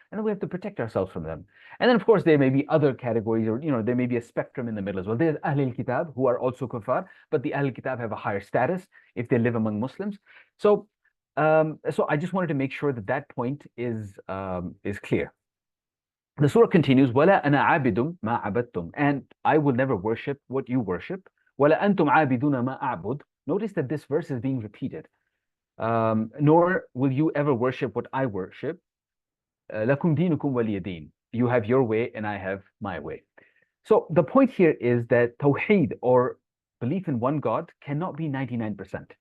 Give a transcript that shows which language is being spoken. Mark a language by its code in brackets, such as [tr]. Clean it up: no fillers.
[en] And then we have to protect ourselves from them. And then, of course, there may be other categories, or, there may be a spectrum in the middle as well. There's Ahl al-Kitab who are also kuffar, but the Ahl al-Kitab have a higher status if they live among Muslims. So I just wanted to make sure that that point is clear. The surah continues, [ar] وَلَا أَنَا عَابِدٌ مَا عَبَدْتُمْ. [en] And I will never worship what you worship. [ar] وَلَا أَنْتُمْ عَابِدُونَ مَا أَعْبُدُ. [en] Notice that this verse is being repeated. Nor will you ever worship what I worship. [ar] لَكُمْ دِينُكُمْ وَلِيَ دِينِ. [en] You have your way and I have my way. So the point here is that Tawheed, or belief in one God, cannot be 99%.